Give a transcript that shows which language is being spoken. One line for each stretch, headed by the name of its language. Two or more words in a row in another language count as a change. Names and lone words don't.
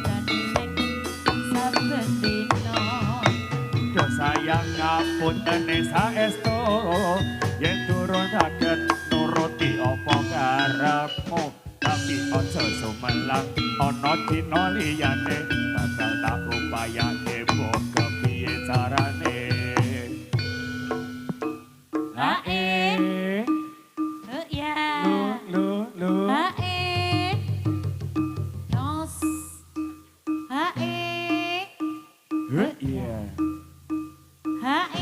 Javanese: sayang ngapunten saestu yen turun saged nuruti apa karepmu tapi aja sumelang ana dina liyane bakal tak upayake mbok kepiye carane hae ya lu hae nos hae iya hae